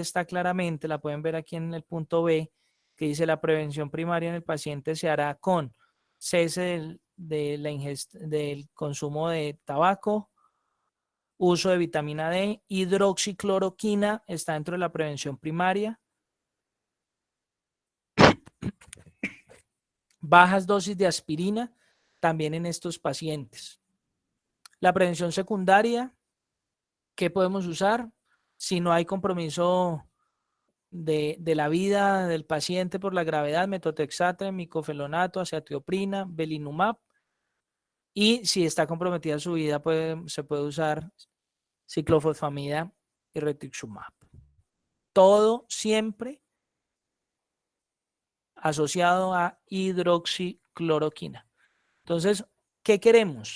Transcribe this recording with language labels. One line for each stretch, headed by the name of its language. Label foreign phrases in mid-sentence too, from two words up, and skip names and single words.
Spanish: está claramente, la pueden ver aquí en el punto B, que dice la prevención primaria en el paciente se hará con cese del consumo de tabaco, uso de vitamina D, hidroxicloroquina está dentro de la prevención primaria, bajas dosis de aspirina también en estos pacientes. La prevención secundaria, ¿qué podemos usar? Si no hay compromiso de la vida del paciente por la gravedad, metotrexate, micofenonato, azatioprina, belimumab. Y si está comprometida su vida, se puede usar ciclofosfamida y rituximab. Todo siempre asociado a hidroxicloroquina. Entonces, ¿qué queremos?